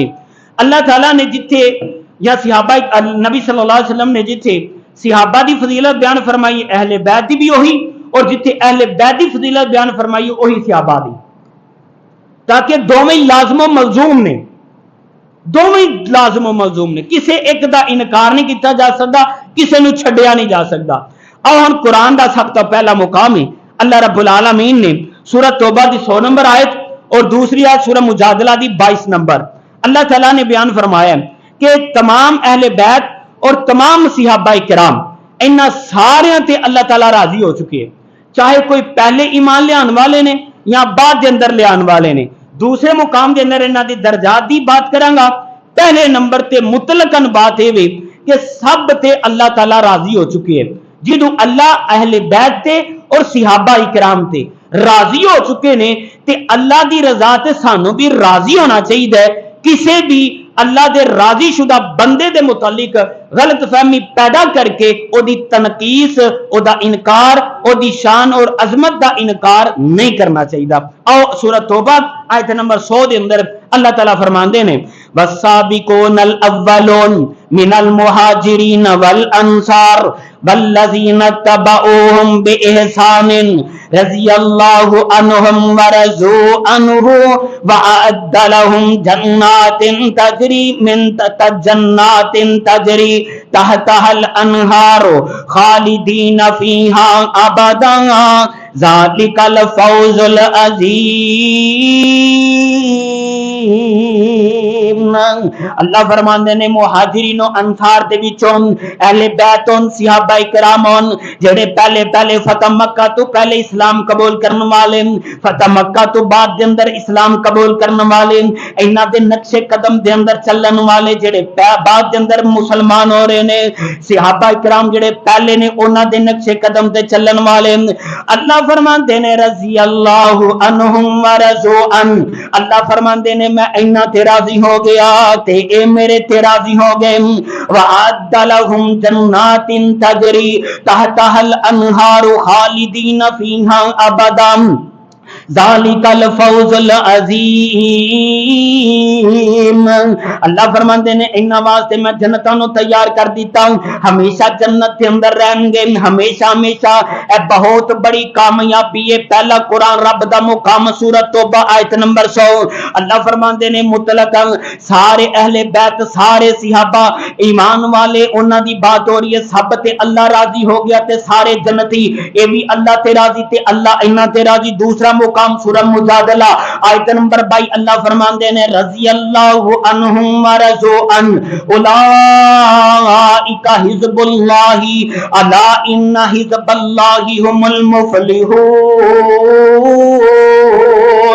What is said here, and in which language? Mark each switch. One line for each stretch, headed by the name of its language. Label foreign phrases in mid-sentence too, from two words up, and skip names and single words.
Punjabi: اللہ تعالیٰ نے جتھے یا صحابہ نبی صلی اللہ علیہ وسلم نے جتھے صحابہ دی فضیلت بیان فرمائی اہل بیت دی بھی وہی، اور جتھے اہل بیت دی فضیلت بیان فرمائی وہی صحابہ دی، تاکہ دونوں لازم و ملزوم نے، دونوں لازم و ملزوم نے، کسے ایک دا انکار نہیں کیتا جا سکتا، کسے نو چھڈیا نہیں جا سکتا۔ اور ہن قرآن دا سب تو پہلا مقام ہے اللہ رب العالمین نے سورہ توبہ دی 100 نمبر آیت اور دوسری آیت سورہ مجادلہ دی 22 نمبر اللہ تعالیٰ نے بیان فرمایا کہ تمام اہل بیت اور تمام صحابہ کرام انہاں سارے تے اللہ تعالیٰ راضی ہو چکے ہیں، چاہے کوئی پہلے ایمان لے آن والے نے یا بعد دے اندر لے آن والے نے۔ دوسرے مقام دے اندر انہاں دی درجات دی بات کراں گا، پہلے نمبر تے مطلقاً بات ہے کہ سب تے اللہ تعالیٰ راضی ہو چکے ہیں، جدوں اللہ اہل بیت تے اور صحابہ کرام تے راضی ہو چکے نے تے اللہ دی رضا تے سانو بھی راضی ہونا چاہیے۔ کسے بھی اللہ دے راضی شدہ بندے دے متعلق غلط فہمی پیدا کر کے او دی تنقیص، او دا انکار، او دی شان اور عظمت دا انکار نہیں کرنا چاہیے۔ او سورہ توبہ آیت نمبر 100 دے اندر اللہ تعالیٰ فرماندے نے
Arabic: والسابقون الاولون من المہاجرین والانصار والذین تبعوہم بإحسان رضی اللہ عنہم ورضوا عنہ وأعد لهم جنات تجری تحتها الانہار خالدین فیہا ابدا ذالک الفوز العظیم۔
Punjabi: اللہ فرماندے نے مہاجرین و انصار دے وچوں اہل بیت صحابہ کرام جڑے پہلے فتح مکہ تو پہلے اسلام قبول کرنے والے، فتح مکہ تو بعد دے اندر اسلام قبول کرنے والے، انہاں دے نقش قدم دے اندر چلن والے جڑے بعد دے اندر مسلمان ہو رہے نے، صحابہ کرام جڑے پہلے نے انہاں دے نقش قدم تے چلن والے، اللہ فرماندے نے
Arabic: رضی اللہ عنہم ورضوا عنہ،
Punjabi: اللہ فرماندے نے میں انہاں تے راضی ہو گیا تے اے میرے تے راضی ہو گئے،
Arabic: وَأَعَدَّ لَهُمْ جَنَّاتٍ تَجْرِي تَحْتَهَا الْأَنْهَارُ خَالِدِينَ فِيهَا أَبَدًا ذالک الفوز العظیم۔
Punjabi: اللہ فرماندے نے انہاں واسطے میں جنتاں نو تیار کر دیتا ہوں، ہمیشہ جنت کے اندر رہیں گے، ہمیشہ ہمیشہ۔ اے بہت بڑی کامیابی ہے۔ پہلا قرآن رب دا مقام سورۃ توبہ آیت نمبر 100 اللہ فرماندے نے مطلقاً سارے اہل بیت، سارے صحابہ ایمان والے انہاں دی بات ہو رہی ہے، سب تے اللہ راضی ہو گیا تے سارے جنتی، اے بھی اللہ تے راضی تے اللہ انہاں تے راضی۔ دوسرا مقام سورہ مجادلہ آیت نمبر 22 اللہ فرماندے نے
Arabic: رضی اللہ عنہم ورضوا عنہ اولئک حزب اللہ الا ان حزب اللہ هم المفلحون۔